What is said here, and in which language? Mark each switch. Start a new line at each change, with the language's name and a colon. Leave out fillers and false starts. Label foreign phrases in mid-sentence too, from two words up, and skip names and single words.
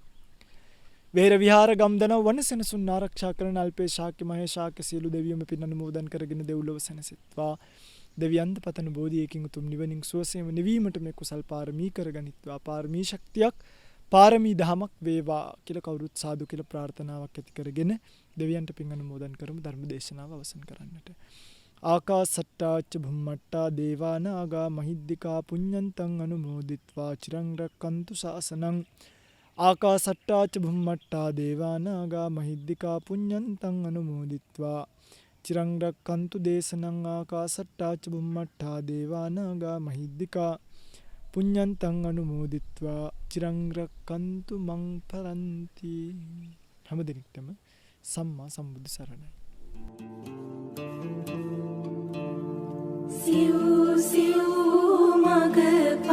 Sinhala: වේර විහාර ගම්දනව වනසෙනසුන් ආරක්ෂා කරන අල්පේ ශාක්‍ය මහේශාක්‍ය සියලු දෙවියන්ම පින් අනුමෝදන් කරගෙන දෙව්ලොව සැනසෙත්වා. දෙවියන්ද පතන බෝධියකින් උතුම් නිවනින් සුවසේම නිවීමට මේ කුසල් පාරමී කරගනිත්වා පාරමී ශක්තියක් පාරමී දහමක් වේවා කියලා කවුරුත් සාදු කියලා ප්‍රාර්ථනාවක් ඇති කරගෙන දෙවියන්ට පින් අනුමෝදන් කරමු ධර්ම දේශනාව අවසන් කරන්නට.
Pali: ආකාසට්ටාච භුම්මට්ටා දේවානාගා මහිද්దికා පුඤ්ඤන්තං අනුමෝදිත්වා චිරං රක්칸තු ශාසනං ආකාසට්ටාච භුම්මට්ටා දේවානාගා මහිද්దికා පුඤ්ඤන්තං අනුමෝදිත්වා චිරං රක්칸තු දේශනං ආකාසට්ටාච භුම්මට්ටා දේවානාගා මහිද්దికා පුඤ්ඤන්තං අනුමෝදිත්වා චිරං රක්칸තු මං පරන්ති.
Sinhala: හැම දිනෙකටම සම්මා සම්බුදු සරණයි. සිව් සිව් මග